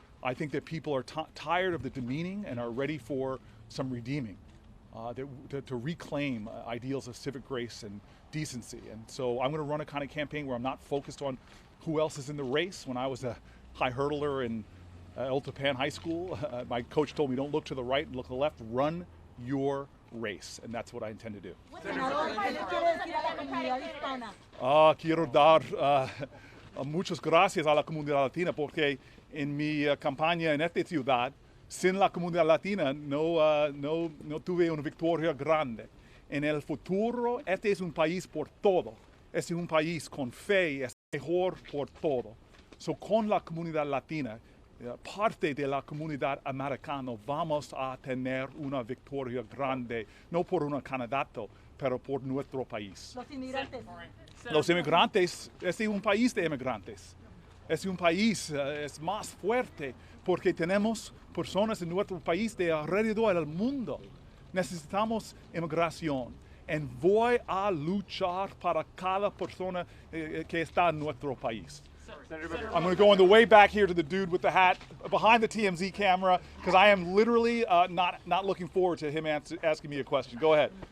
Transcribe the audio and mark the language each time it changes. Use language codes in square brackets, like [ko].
[en] I think that people are tired of the demeaning and are ready for some redeeming, to reclaim ideals of civic grace and decency. And so I'm going to run a kind of campaign where I'm not focused on who else is in the race. When I was a high hurdler in El Tapan High School, my coach told me, don't look to the right, look to the left, run your race, and that's what I intend to do. [es] Quiero dar muchas gracias a la comunidad latina, porque en mi campaña en esta ciudad, sin la comunidad latina no tuve una victoria grande. En el futuro, este es un país por todo. Es un país con fe, es mejor por todo. So, con la comunidad latina, parte de la comunidad americana, vamos a tener una victoria grande, no por un candidato, pero por nuestro país. Los inmigrantes. Los inmigrantes, este es un país de inmigrantes. Es un país es más fuerte porque tenemos personas en nuestro país de alrededor del mundo. Necesitamos inmigración. Y voy a luchar para cada persona que está en nuestro país. [en] I'm going to go on the way back here to the dude with the hat behind the TMZ camera, because I am literally not looking forward to him asking me a question. Go ahead.